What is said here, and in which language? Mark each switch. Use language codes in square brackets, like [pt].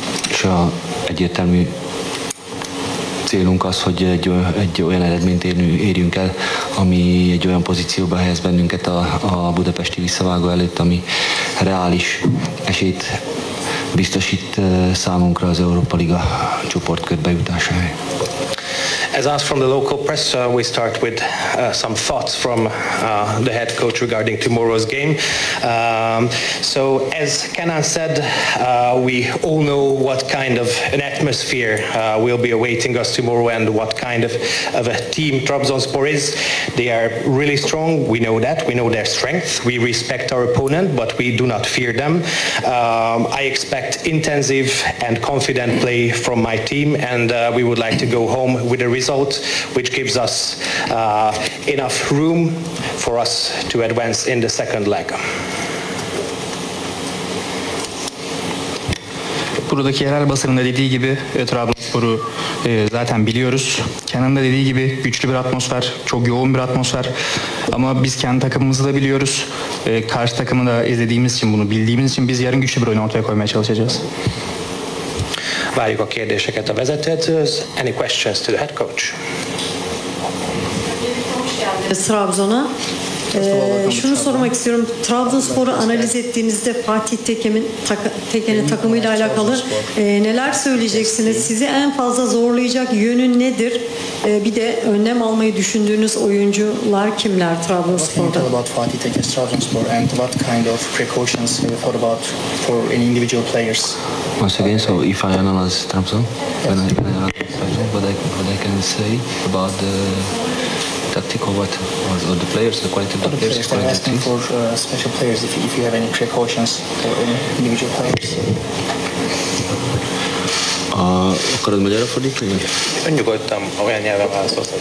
[hu] És a egyértelmű célunk az, hogy egy olyan eredményt érjünk el, ami egy olyan pozícióba helyez bennünket a budapesti visszavágó előtt, ami reális esélyt biztosít számunkra az Európa Liga csoportkörbe jutásáért. [en] As asked from the local press, we start with some thoughts from the head coach regarding tomorrow's game. So as Kenan said, we all know what kind of an atmosphere will be awaiting us tomorrow and what kind of a team Trabzonspor is. They are really strong, we know that, we know their strength. We respect our opponent, but we do not fear them. I expect intensive and confident play from my team, and we would like to go home with a result which gives us enough room for us to advance in the second leg. [tr] Buradaki yerel basının da dediği gibi Trabzonspor'u zaten biliyoruz. Kenan da dediği gibi güçlü bir atmosfer, çok yoğun bir atmosfer. Ama biz kendi takımımızı da biliyoruz. Karşı takımı da izlediğimiz için, bunu bildiğimiz için biz yarın güçlü bir oyun ortaya koymaya çalışacağız. [hu] Várjuk a kérdéseket a vezetőtől. [en] Any questions to the head coach? [tr] Trabzon'a. Şunu sormak istiyorum. Trabzonspor'u analiz ettiğinizde Fatih Tekin'in takımıyla alakalı neler söyleyeceksiniz? Sizi en fazla zorlayacak yönün nedir? Bir de önlem almayı düşündüğünüz oyuncular kimler Trabzonspor'da? [en] What about Fatih Tekin Trabzonspor and what kind of precautions have you thought about for an individual players? Once again, so if I analyze Trabzon, what I can say about the tactical, what was all the players, the quality of the players. I'm asking teams. For special players, if you have any precautions for individual players. [hu] Akarod magyarra fordítani? Igen. Önnyugodtam, olyan nyelven válaszolsz, hogy